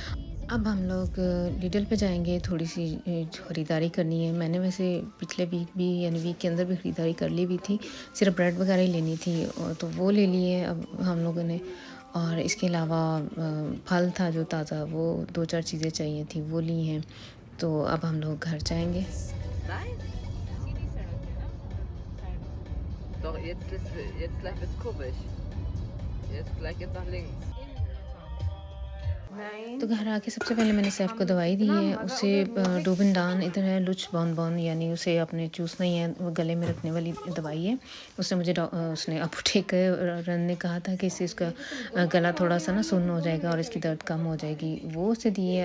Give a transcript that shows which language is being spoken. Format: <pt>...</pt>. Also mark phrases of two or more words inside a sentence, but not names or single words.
<hi>अब हम लोग लिडल पे जाएँगे, थोड़ी-सी ख़रीदारी करनी है। मैंने वैसे पिछले वीक भी, यानी वीक के अंदर भी ख़रीदारी कर ली हुई थी, सिर्फ़ ब्रेड वगैरह ही लेनी थी, और तो वो ले लिए अब हम लोगों ने। और इसके अलावा फल था जो ताज़ा, वो 2-4 चीज़ें चाहिए थी, वो ली हैं। तो अब हम लोग घर जाएँगे।</hi> <de>Nein? Doch, jetzt gleich wird's komisch. Jetzt gleich geht's nach links.</de> <hi>तो घर आके सबसे पहले मैंने सैफ को दवाई दी है। उसे डोबिनडान, इधर है लुच बॉन, यानी उसे अपने चूसना ही है, वो गले में रखने वाली दवाई है। उसने मुझे उसने अपोथेकर रन ने कहा था कि इससे इसका गला थोड़ा सा ना सुन्न हो जाएगा और इसकी दर्द कम हो जाएगी, वो उसे दिए।</hi>